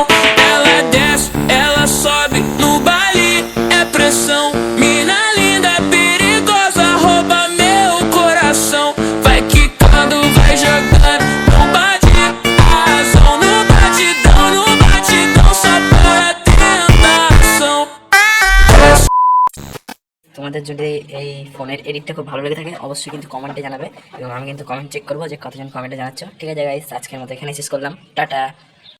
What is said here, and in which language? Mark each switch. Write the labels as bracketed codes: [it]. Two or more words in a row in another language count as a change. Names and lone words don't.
[pt] Ela desce, ela sobe, no baile é pressão. Mina linda, perigosa, rouba meu coração. Vai quicando, vai jogando, não bate a razão. No batidão, só pura tentação. [bn] তোমাদের যদি এই ফোনের এডিটটা খুব ভালো লেগে থাকে অবশ্যই কিন্তু কমেন্টে জানাবে এবং আমি কিন্তু কমেন্ট চেক করবো যে কতজন কমেন্টে জানাচ্ছ। ঠিক আছে গাইস, আজকের মতো এখানে শেষ করলাম। টাটা।